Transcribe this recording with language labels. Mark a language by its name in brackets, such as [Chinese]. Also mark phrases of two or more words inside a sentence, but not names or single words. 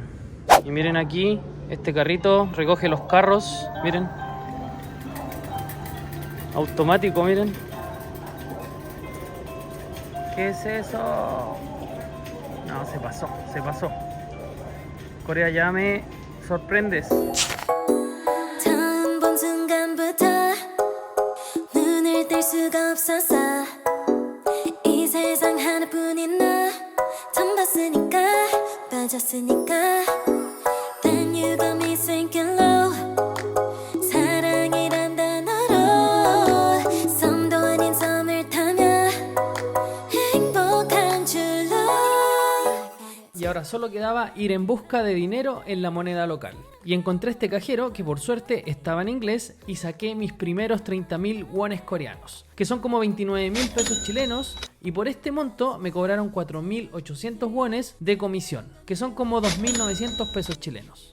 [Spanish] Y miren aquí, este carrito recoge los carros. Miren. Automático, miren. ¿Qué es eso? No, se pasó. Corea, ya me sorprendes. [Korean] 처음 본 순간부터 눈을 뗄 수가 없었어. 이 세상 하나뿐인 너 처음 봤으니까 빠졌으니까 [English] Then you got me sinking low. [Korean] 사랑이란 단어로 섬도 아닌 섬을 타며 행복한 줄로. [Spanish] Y ahora solo quedaba ir en busca de dinero en la moneda local. Y encontré este cajero que por suerte estaba en inglés y saqué mis primeros 30.000 wones coreanos, que son como 29.000 pesos chilenos, y por este monto me cobraron 4.800 wones de comisión, que son como 2.900 pesos chilenos.